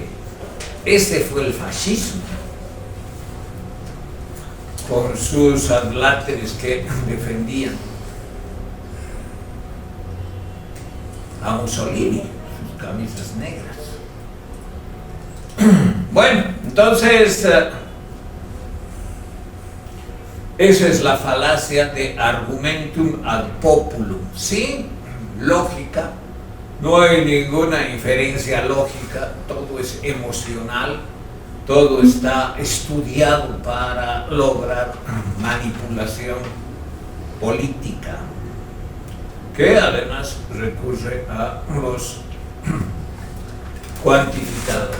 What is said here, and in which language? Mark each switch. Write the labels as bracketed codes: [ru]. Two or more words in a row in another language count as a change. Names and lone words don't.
[es] Ese fue el fascismo, con sus adláteres que defendían a Mussolini, sus camisas negras. Bueno, entonces esa es la falacia de [la] argumentum ad populum. [es] Sin lógica, no hay ninguna inferencia lógica, todo es emocional, todo está estudiado para lograr manipulación política, que además recurre a los cuantificadores.